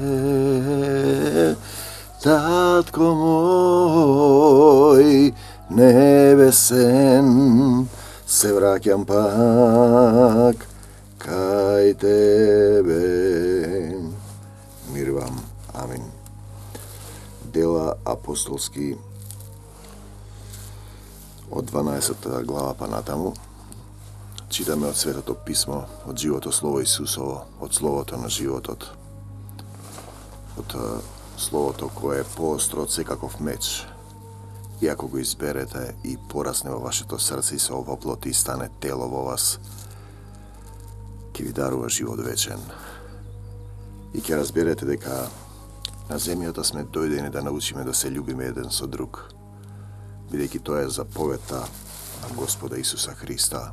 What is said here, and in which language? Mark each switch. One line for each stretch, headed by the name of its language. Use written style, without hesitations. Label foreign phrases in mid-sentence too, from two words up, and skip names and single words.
Macedonian: Татко мој, невесем, се враќам пак кај тебе. Мир вам, амин. Дела апостолски од 12. глава па натаму. Читаме од Svetото Писмо, од животослово Исусово, од Словото на животот, od Словото koje je поостро од секаков меч. И ако го изберете и порасне во вашето срце и се овоплоти и стане тело во вас, ќе ви дарува живот вечен. И ќе разберете дека на земјата сме дојдени да научиме да се љубиме еден со друг, бидејќи тоа е заповедта на Господа Исуса Христа.